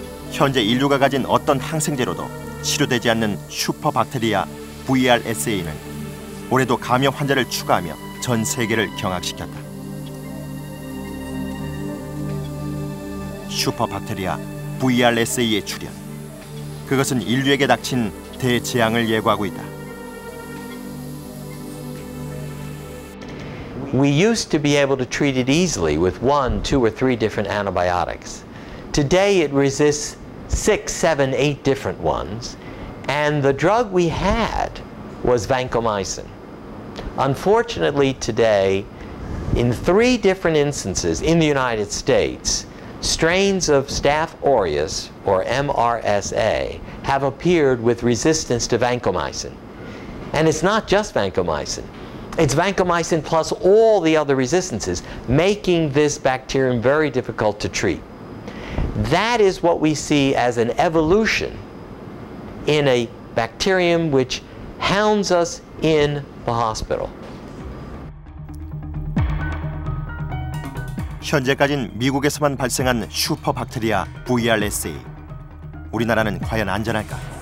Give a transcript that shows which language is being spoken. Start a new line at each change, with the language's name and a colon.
Korean: 현재 인류가 가진 어떤 항생제로도 치료되지 않는 슈퍼박테리아 VRSA는 올해도 감염 환자를 추가하며 전 세계를 경악시켰다. 슈퍼박테리아 VRSA의 출현, 그것은 인류에게 닥친 대재앙을 예고하고 있다.
English: We used to be able to treat it easily with 1, 2, or 3 different antibiotics. Today it resists 6, 7, 8 different ones, and the drug we had was vancomycin. Unfortunately today, in 3 different instances in the United States, strains of Staph aureus, or MRSA, have appeared with resistance to vancomycin. And it's not just vancomycin. It's vancomycin plus all the other resistances, making this bacterium very difficult to treat. That is what we see as an evolution in a bacterium which hounds us in the hospital.
Korean: 현재까진 미국에서만 발생한 슈퍼박테리아 VRSA. 우리나라는 과연 안전할까?